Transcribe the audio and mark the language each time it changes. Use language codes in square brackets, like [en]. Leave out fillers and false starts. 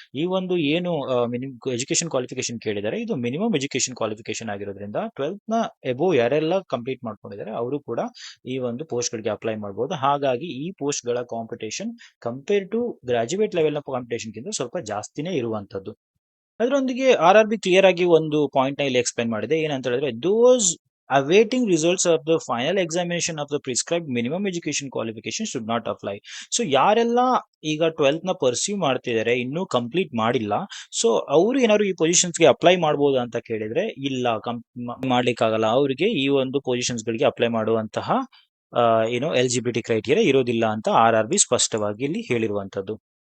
[kn] ಈ ಒಂದು ಏನು ಎಜುಕೇಶನ್ ಕ್ವಾಲಿಫಿಕೇಶನ್ ಕೇಳಿದ್ದಾರೆ, ಇದು ಮಿನಿಮಮ್ ಎಜುಕೇಶನ್ ಕ್ವಾಲಿಫಿಕೇಶನ್ ಆಗಿರೋದ್ರಿಂದ 12th ನ ಎಬೋ ಯಾರೆಲ್ಲ ಕಂಪ್ಲೀಟ್ ಮಾಡ್ಕೊಂಡಿದ್ದಾರೆ ಅವರು ಕೂಡ ಈ ಒಂದು ಪೋಸ್ಟ್ ಗಳಿಗೆ ಅಪ್ಲೈ ಮಾಡಬಹುದು. ಹಾಗಾಗಿ ಈ ಪೋಸ್ಟ್ ಗಳ competition compare to graduate level ನ ಕಾಂಪಿಟೇಷನ್ ಗಿಂತ ಸ್ವಲ್ಪ ಜಾಸ್ತಿನೇ ಇರುವಂತದ್ದು. ಅದರೊಂದಿಗೆ RRB ಕ್ಲಿಯರ್ ಆಗಿ ಒಂದು ಪಾಯಿಂಟ್ ನ ಇಲ್ಲಿ ಎಕ್ಸ್ಪ್ಲೈನ್ ಮಾಡಿದೆ. ಏನಂತ ಹೇಳಿದ್ರೆ, [en] Those awaiting results of the final examination of the prescribed minimum education qualification should not apply. [kn] So ಯಾರೆಲ್ಲ ಈಗ 12th ನ ಪರ್ಸ್ಯೂ ಮಾಡ್ತಿದ್ದಾರೆ ಇನ್ನೂ ಕಂಪ್ಲೀಟ್ ಮಾಡಿಲ್ಲ, ಸೊ ಅವರು ಏನಾದ್ರು ಈ ಪೊಸಿಷನ್ಸ್ಗೆ ಅಪ್ಲೈ ಮಾಡಬಹುದು ಅಂತ ಕೇಳಿದ್ರೆ ಇಲ್ಲ, ಮಾಡ್ಲಿಕ್ಕಾಗಲ್ಲ. ಅವರಿಗೆ ಈ ಒಂದು ಪೊಸಿಷನ್ಸ್ ಗಳಿಗೆ ಅಪ್ಲೈ ಮಾಡುವಂತಹ ಎಲಿಜಿಬಿಲಿಟಿ ಕ್ರೈಟೀರಿಯಾ ಇರೋದಿಲ್ಲ ಅಂತ RRB ಸ್ಪಷ್ಟವಾಗಿ ಇಲ್ಲಿ ಹೇಳಿರುವಂತದ್ದು.